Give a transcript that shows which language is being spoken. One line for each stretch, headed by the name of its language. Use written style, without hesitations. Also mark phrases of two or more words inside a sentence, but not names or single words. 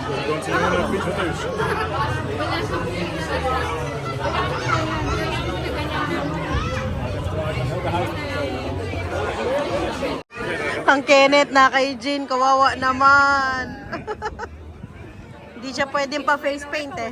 Dutch: Dan komt hij nu op fiets naar thuis.
Filipino: Ang Kenneth na kay Jean, kawawa naman. Hindi siya pwedeng pa face paint eh.